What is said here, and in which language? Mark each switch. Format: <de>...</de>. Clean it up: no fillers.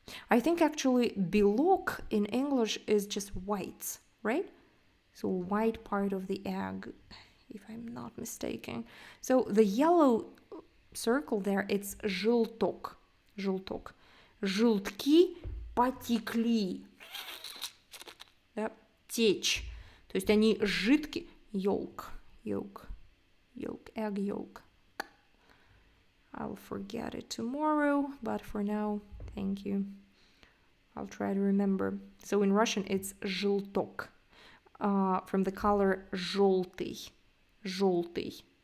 <en>I think actually белок in English is just white, right? So white part of the egg, if I'm not mistaken. So the yellow circle there, it's желток.</en> <ru>Желтки потекли. Да? Течь. То есть они жидкие. Yolk.</ru> <en>Yolk, egg yolk. I'll forget it tomorrow, but for now, thank you. I'll try to remember. So in Russian, it's желток, from the color желтый.</en> <ru>Желтый.</ru>